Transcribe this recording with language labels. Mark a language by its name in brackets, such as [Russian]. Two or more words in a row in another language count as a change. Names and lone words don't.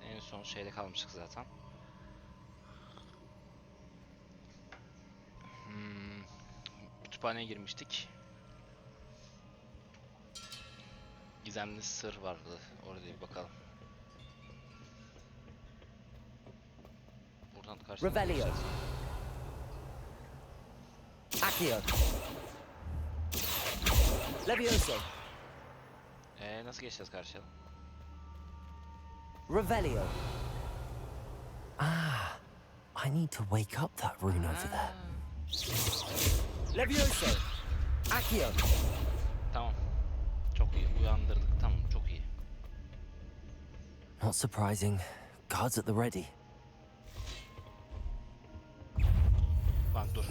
[Turkish] En son şeyde kalmıştık zaten. Kütüphaneye girmiştik. Gizemli sır vardı. Orada bir bakalım. Buradan karşıdan Revelio. Accio. Levioso. Nasıl geçeceğiz karşıya? Revelio. [English] Ah, I need to wake up that rune over there. Levioso. Accio. [Turkish] Tamam. Çok iyi. Uyandırdık. Tamam. Çok iyi. [English] Not surprising. Guards at the ready. [Turkish] Lan dur.